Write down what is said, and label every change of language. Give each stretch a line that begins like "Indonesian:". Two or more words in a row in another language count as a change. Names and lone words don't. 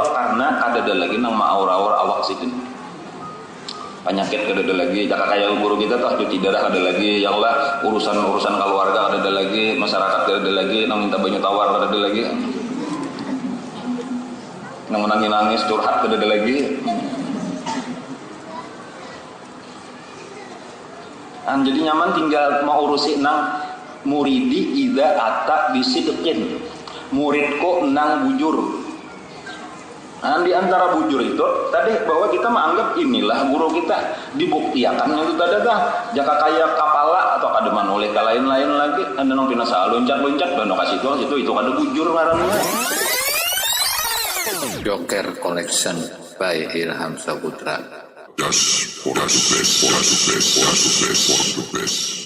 Banjar: Karena ada lagi nang ma'aur-aur awak sidin. Penyakit ada lagi, jaka kaya guru kita tuh cuci darah ada lagi, ya Allah urusan keluarga ada lagi, masyarakat ada lagi, nang minta banyak tawar ada lagi, nang menangis curhat ada lagi. Jadi nyaman tinggal mau urusi nang
Arabic: muridi idza ata bisidqin,
Banjar: muridku nang bujur. Di antara bujur itu tadi bahwa kita menganggap inilah guru kita dibuktiakan itu tadi dah jaka kaya kapala atau kada manoleh ka lain-lain lagi anda nang pinasa loncat dan kasih itu kada bujur ngaranna.
English: Joker Collection by Ilham Saputra. Just for the best.